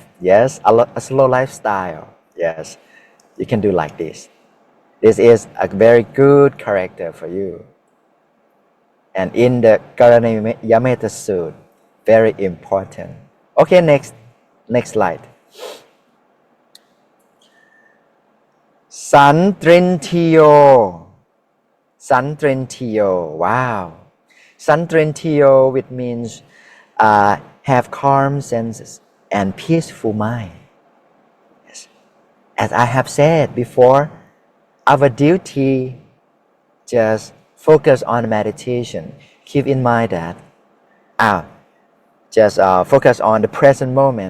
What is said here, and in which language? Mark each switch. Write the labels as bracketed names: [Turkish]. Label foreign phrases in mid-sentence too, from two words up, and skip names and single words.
[English] Yes, a slow lifestyle. Yes, you can do like this. This is a very good character for you. And in the Karaniyamettasuttam, very important. Okay, next slide. [Pali] Santrentiyo. Santrentiyo. Wow. Santrentiyo, [English] which means have calm senses and peaceful mind. Yes. As I have said before, our duty just focus on meditation. Keep in mind that just focus on the present moment.